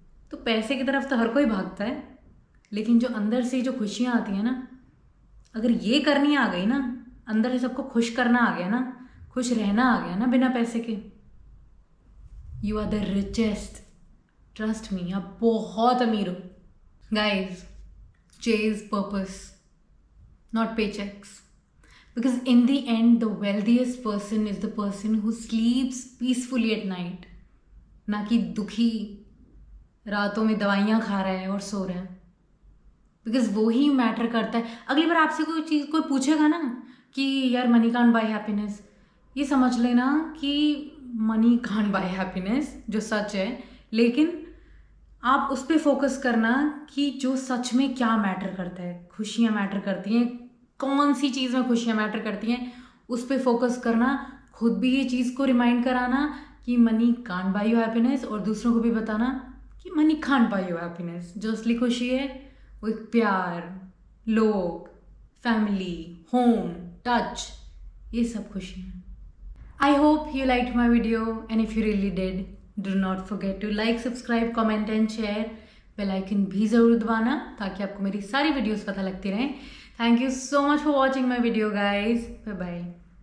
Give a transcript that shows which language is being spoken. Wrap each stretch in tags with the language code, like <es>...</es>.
<hi>तो पैसे की तरफ तो हर कोई भागता है, लेकिन जो अंदर से जो खुशियाँ आती हैं ना, अगर ये करनी आ गई ना, अंदर से सबको खुश करना आ गया ना, खुश रहना आ गया ना बिना पैसे के,</hi> <en>You are the richest.</en> <hi>Trust मी, आप बहुत अमीर हो।</hi> <en>guys, chase purpose, not paychecks, because in the end the wealthiest person is the person who sleeps peacefully at night,</en> <hi>ना कि दुखी रातों में दवाइयाँ खा रहा है</hi> <en>और सो रहा है।</en> <hi>बिकॉज वो ही मैटर करता है। अगली बार आपसे कोई चीज़ कोई पूछेगा ना कि यार</hi> <en>money can't buy happiness,</en> <hi>ये समझ लेना कि मनी कांट बाय हैप्पीनेस, जो सच है। लेकिन आप उस पर फोकस करना कि जो सच में क्या मैटर करता है, खुशियाँ मैटर करती हैं, कौन सी चीज़ में खुशियाँ मैटर करती हैं, उस पर फोकस करना। खुद भी ये चीज़ को रिमाइंड कराना कि</hi> <en>money can't buy you happiness,</en> <hi>और दूसरों को भी बताना कि money can't buy you happiness. जो असली खुशी है वो एक प्यार, लोग, फैमिली, होम, टच, ये सब खुशी है।</hi> <en>I hope you liked my video, and if you really did, do not forget to like, subscribe, comment and share.</en> <hi>Bell icon भी ज़रूर दबाना ताकि आपको मेरी सारी वीडियोस पता लगती रहें।</hi> <en>Thank you so much for watching my video guys.</en> <hi>Bye bye.</hi>